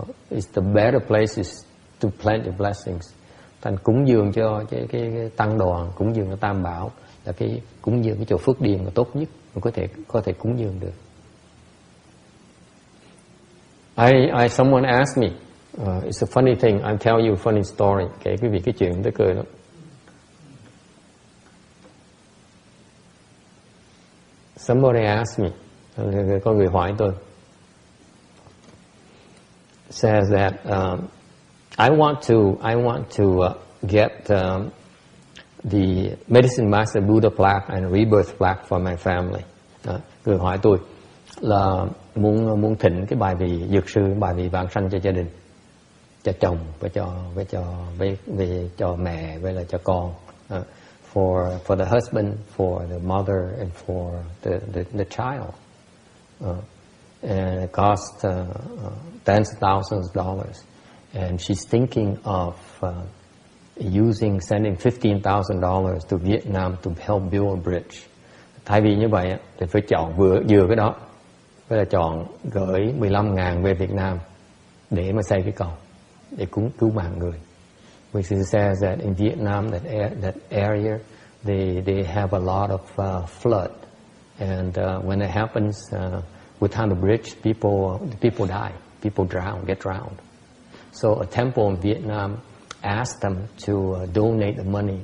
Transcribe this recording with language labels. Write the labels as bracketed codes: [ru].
[en] It's the better places to plant your blessings. [vi] Thành cúng dường cho cái tăng đoàn, cúng dường cho Tam Bảo là cái cúng dường cái chỗ phước điền là tốt nhất mà có thể cúng dường được. [en] Someone asked me, it's a funny thing. I'll tell you a funny story. [vi] Kể quý vị cái chuyện tới cười lắm. [en] Somebody asked me, [vi] có người hỏi tôi, [en] says that I want to get the Medicine Master Buddha plaque and Rebirth plaque for my family. [vi] Người hỏi tôi là muốn thỉnh cái bài vị dược sư, bài vị vãng sanh cho gia đình, cho chồng với cho mẹ với là cho con. [en] For the husband, for the mother, and for the child, and it costs tens of thousands of dollars. And she's thinking of sending $15,000 to Vietnam to help build a bridge. [vi] Thay vì như vậy thì phải chọn vừa cái đó, phải là chọn gửi 15.000 về Việt Nam để mà xây cái cầu để cứu mạng người. [en] Which says that in Vietnam, that area, they have a lot of flood, and when it happens without the bridge, people die, people get drowned. So a temple in Vietnam asked them to donate the money.